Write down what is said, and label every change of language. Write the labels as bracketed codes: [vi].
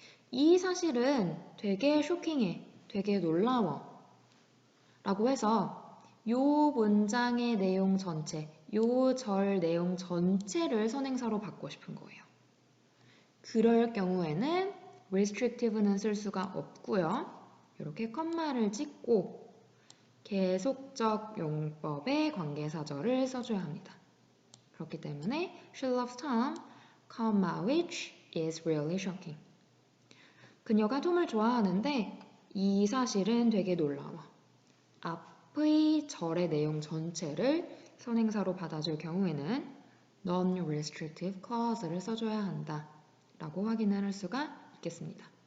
[ko] 이 사실은 되게 쇼킹해, 되게 놀라워 라고 해서 요 문장의 내용 전체, 요 절 내용 전체를 선행사로 받고 싶은 거예요. 그럴 경우에는 restrictive는 쓸 수가 없고요. 이렇게 컴마를 찍고 계속적 용법의 관계사절을 써줘야 합니다. 그렇기 때문에 [en] she loves Tom, which is really shocking. [ko] 그녀가 톰을 좋아하는데 이 사실은 되게 놀라워. 앞의 절의 내용 전체를 선행사로 받아줄 경우에는 non-restrictive clause를 써줘야 한다 라고 확인을 할 수가 있겠습니다.